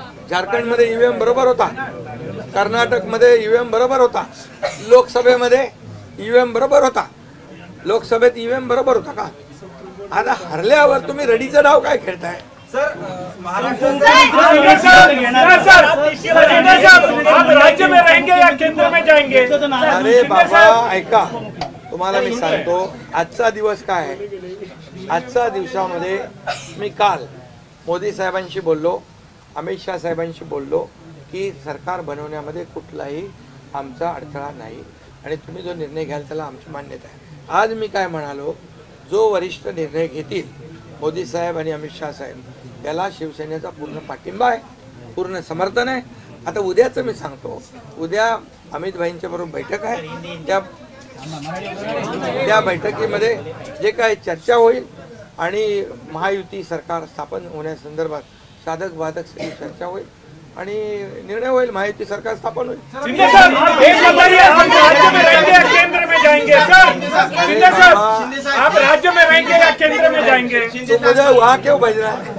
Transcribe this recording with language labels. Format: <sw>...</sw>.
<mr>झारखंडमध्ये ईव्हीएम बरोबर होता, कर्नाटकमध्ये ईव्हीएम बरोबर होता, लोकसभेमध्ये ईव्हीएम बरोबर होता, लोकसभेत ईव्हीएम बरोबर होता का? आता हरल्यावर तुम्ही रडीचा डाव काय खेळताय?</mr> <hi>आप राज्य में रहेंगे या केंद्र में जाएंगे?</hi> <mr>अरे बाबा ऐका, तुम्हाला मी सांगतो आजचा दिवस काय आहे. आजच्या दिवसामध्ये मी काल मोदी साहेबांशी बोललो, अमित शाह साहेबांशी बोललो की सरकार बनवण्यामध्ये कुठलाही आमचा अडथळा नाही आणि तुम्ही जो निर्णय घ्याल त्याला आमची मान्यता आहे. आज मी काय म्हणालो, जो वरिष्ठ निर्णय घेतील मोदी साहेब आणि अमित शाह साहेब याला शिवसेनेचा पूर्ण पाठिंबा आहे, पूर्ण समर्थन आहे. आता उद्याचं मी सांगतो, उद्या अमित भाईंच्या बरोबर बैठक आहे. त्या बैठकीमध्ये जे काय चर्चा होईल आणि महायुती सरकार स्थापन होण्यासंदर्भात साधक बाधक सगळी चर्चा होईल आणि निर्णय होईल, महायुती सरकार स्थापन होईल.</mr> <hi>शिंदे साहब, एक बताइए, आप राज्य में रहेंगे या केंद्र में जाएंगे? सर शिंदे साहब, आप राज्य में रहेंगे या केंद्र में जाएंगे? तो मुझे वहाँ क्यों भेजना है?</hi>